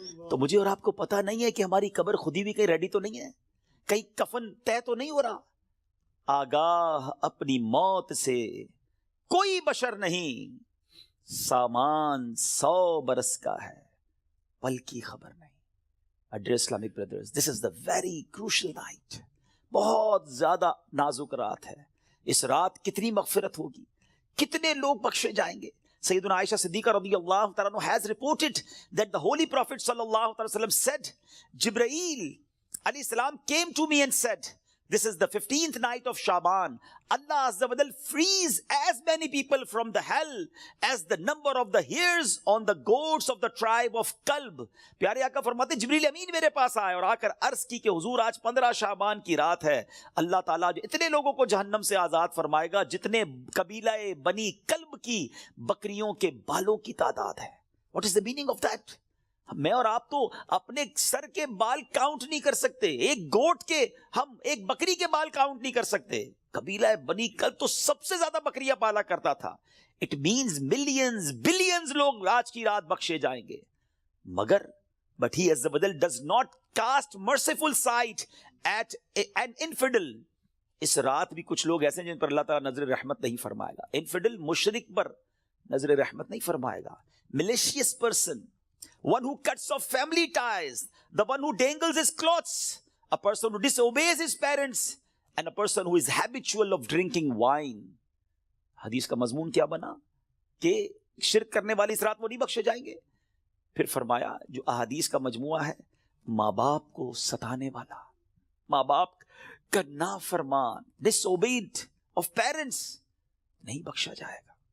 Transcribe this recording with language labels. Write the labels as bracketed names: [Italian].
[Urdu] تو مجھے اور آپ کو پتا نہیں ہے کہ ہماری قبر کھودی بھی کہیں ریڈی تو نہیں ہے، کہیں کفن طے تو نہیں ہو رہا. آگاہ اپنی موت سے کوئی بشر نہیں، سامان 100 برس کا ہے پل کی خبر نہیں. [English] Dear Islamic brothers, this is the very crucial night. [Urdu] بہت زیادہ نازک رات ہے. اس رات کتنی مغفرت ہوگی، کتنے لوگ بخشے جائیں گے. [English] سیدنا عائشہ صدیقہ رضی اللہ تعالیٰ عنہ has reported that the Holy Prophet صلی اللہ علیہ وسلم said, Jibreel alayhi salam came to me and said, this is the 15th night of Sha'ban. Allah Azza wa Jal frees as many people from the hell as the number of the hairs on the goats of the tribe of Kalb. [Urdu] پیارے آقا فرماتے جبریل امین میرے پاس آئے اور آ کر عرض کی کہ حضور آج 15 شعبان کی رات ہے. اللہ تعالیٰ جو اتنے لوگوں کو جہنم سے آزاد فرمائے گا جتنے قبیلہ بنی کلب کی بکریوں کے بالوں کی تعداد ہے. [English] What is the meaning of that? [Urdu] میں اور آپ تو اپنے سر کے بال کاؤنٹ نہیں کر سکتے، ایک گوٹ کے، ہم ایک بکری کے بال کاؤنٹ نہیں کر سکتے. قبیلہ بنی کلب تو سب سے زیادہ بکریاں پالا کرتا تھا. [English] it means millions billions [Urdu] لوگ آج کی رات بخشے جائیں گے. مگر [English] but he as the badal does not cast merciful sight at an infidel. [Urdu] اس رات بھی کچھ لوگ ایسے ہیں جن پر اللہ تعالیٰ نظر رحمت نہیں فرمائے گا. انفیڈل مشرک پر نظر رحمت نہیں فرمائے گا. [English] malicious person, one who cuts off family ties, the one who dangles his clothes, a person who disobeys his parents, and a person who is habitual of drinking wine. [Urdu] حدیث کا مضمون کیا بنا کہ شرک کرنے والی اس رات وہ نہیں بخشے جائیں گے. پھر فرمایا جو احادیث کا مجموعہ ہے، ماں باپ کو ستانے والا، ماں باپ کا نافرمان، [English] disobeyed of parents، [Urdu] نہیں بخشا جائے گا.